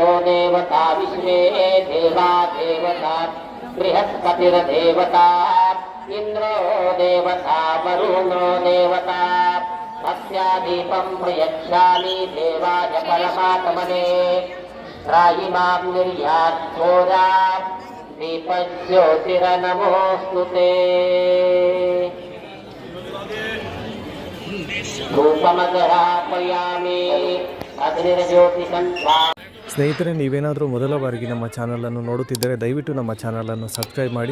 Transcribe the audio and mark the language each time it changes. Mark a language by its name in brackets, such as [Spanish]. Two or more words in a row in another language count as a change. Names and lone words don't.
[Sanskrit] देवता विश्वे देवा देवता बृहस्पतिर्देवता इन्द्रो देवता वरुणो देवता भक्त्यादीपं प्रयच्छामि देवाय परमात्मने त्राहि मां निर्यात्सोरा दीपज्योतिरनमोऽस्तु ते धूपमग्रापयामि अग्निर्ज्योतिषं [Kannada] ಸ್ನೇಹಿತರೆ, ನೀವೇನಾದರೂ ಮೊದಲ ಬಾರಿಗೆ ನಮ್ಮ ಚಾನಲನ್ನು ನೋಡುತ್ತಿದ್ದರೆ ದಯವಿಟ್ಟು ನಮ್ಮ ಚಾನಲನ್ನು ಸಬ್ಸ್ಕ್ರೈಬ್ ಮಾಡಿ.